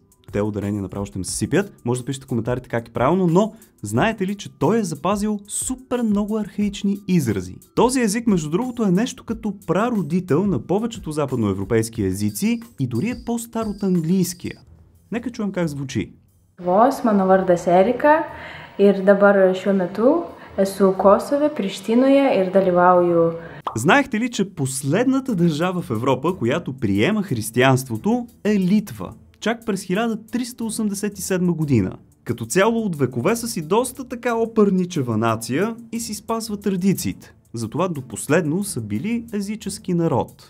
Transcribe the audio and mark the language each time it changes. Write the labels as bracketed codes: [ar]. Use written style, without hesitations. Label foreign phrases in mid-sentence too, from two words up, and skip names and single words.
[bg] Те ударения направо ще ме се сипят. Може да пишете в коментарите как е правилно, но знаете ли, че той е запазил супер много архаични изрази? Този език, между другото, е нещо като прародител на повечето западноевропейски езици и дори е по-стар от английския. Нека чуем как звучи. [lt] Mano vardas Erika ir dabar šiuo metu esu Kosove, Prištinoje ir dalyvauju. [bg] Знаехте ли, че последната държава в Европа, която приема християнството, е Литва? Чак през 1387 година. Като цяло от векове са си доста така опърничева нация и си спазва традициите. Затова до последно са били езически народ.